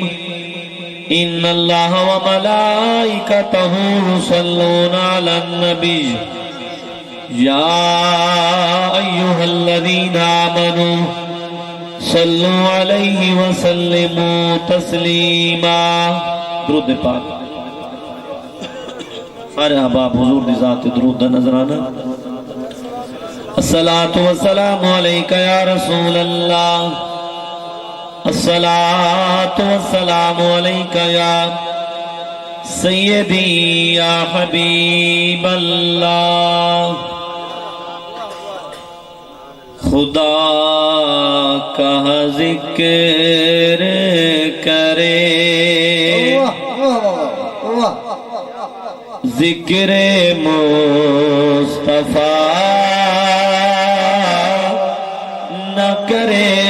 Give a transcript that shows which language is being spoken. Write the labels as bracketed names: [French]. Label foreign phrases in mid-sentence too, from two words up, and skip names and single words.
[Arabic] إن الله وملائكته يصلون على النبي يا أيها الذين آمنوا صلوا عليه وسلموا تسليما. [Punjabi] درود پاک سارے احباب حضور دی ذات درود دا نظرانہ. [Arabic] الصلاة والسلام عليك يا رسول الله. الصلاة والسلام عليك يا سيدي يا حبيب الله. [Urdu] خدا کا ذکر کرے ذکر مصطفیٰ نہ کرے.